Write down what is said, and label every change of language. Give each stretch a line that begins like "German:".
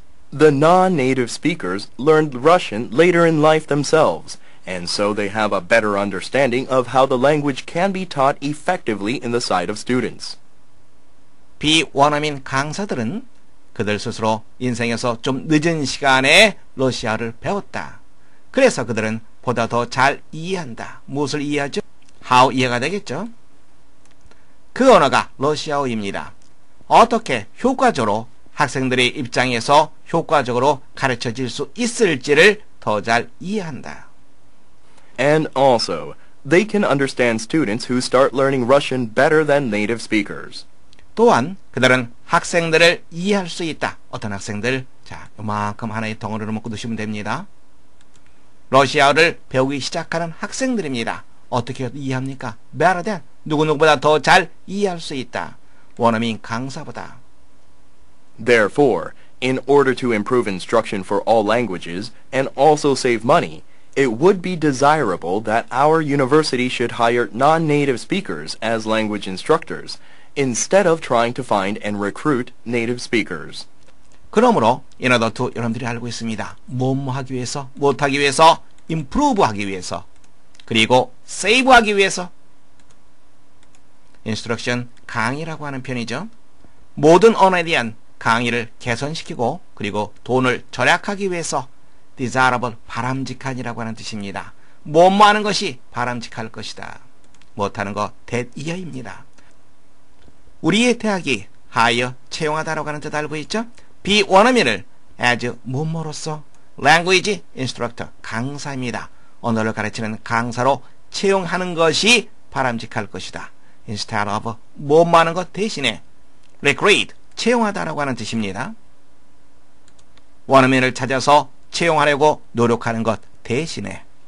English: The non-native speakers learned Russian later in life themselves, and so they have a better understanding of how the language can be taught effectively in the sight of students.
Korean: 비원어민 강사들은 그들 스스로 인생에서 좀 늦은 시간에 러시아를 배웠다. 그래서 그들은 보다 더 잘 이해한다. 무엇을 이해하죠? how 이해가 되겠죠? 그 언어가 러시아어입니다. 어떻게 효과적으로 학생들의 입장에서 효과적으로 가르쳐질 수 있을지를 더 잘 이해한다.
English: And also, they can understand students who start learning Russian better than native speakers.
Korean: 또한 그들은 학생들을 이해할 수 있다. 어떤 학생들? 자, 요만큼 하나의 덩어리로 묶어 두시면 됩니다. 러시아어를 배우기 시작하는 학생들입니다. 어떻게 이해합니까?
English: better than
Korean: 누구보다 더 잘 이해할 수 있다. 원어민 강사보다.
English: Therefore, in order to improve instruction for all languages and also save money, it would be desirable that our university should hire non-native speakers as language instructors instead of trying to find and recruit native speakers.
Korean: 그러므로
English: in order to
Korean: 여러분들이 알고 있습니다. 뭐뭐 하기 위해서, 못하기 위해서, improve 하기 위해서, 그리고 save 하기 위해서. instruction, 강의라고 하는 편이죠. 모든 언어에 대한 강의를 개선시키고 그리고 돈을 절약하기 위해서 desirable, 바람직한이라고 하는 뜻입니다. 뭐뭐 하는 것이 바람직할 것이다. 못하는 거 that 이하입니다. 우리의 대학이 hire, 채용하다라고 하는 뜻 알고 있죠? be 원어민을 as 뭐뭐로서
English: language instructor,
Korean: 강사입니다. 언어를 가르치는 강사로 채용하는 것이 바람직할 것이다.
English: instead of
Korean: 뭐뭐 하는 것 대신에 recruit, 채용하다라고 하는 뜻입니다. 원어민을 찾아서 채용하려고 노력하는 것 대신에.